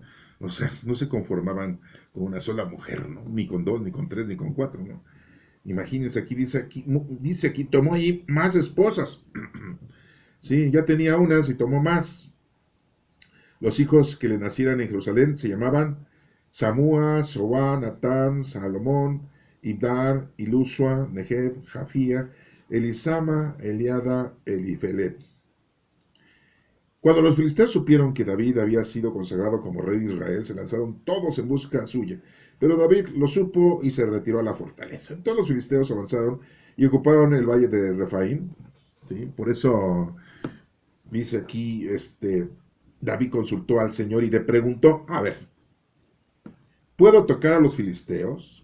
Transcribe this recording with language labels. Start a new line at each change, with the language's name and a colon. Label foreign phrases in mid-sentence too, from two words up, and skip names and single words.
Spanish: O sea, no se conformaban con una sola mujer, ¿no? Ni con dos, ni con tres, ni con cuatro, ¿no? Imagínense, dice aquí, tomó ahí más esposas. Sí, ya tenía unas y tomó más. Los hijos que le nacieran en Jerusalén se llamaban Samúa, Sobá, Natán, Salomón, Ibdar, Ilusua, Neheb, Jafía, Elisama, Eliada, Elifelet. Cuando los filisteos supieron que David había sido consagrado como rey de Israel, se lanzaron todos en busca suya. Pero David lo supo y se retiró a la fortaleza. Entonces los filisteos avanzaron y ocuparon el valle de Refaín. ¿Sí? Por eso dice aquí, David consultó al Señor y le preguntó, a ver, ¿puedo tocar a los filisteos?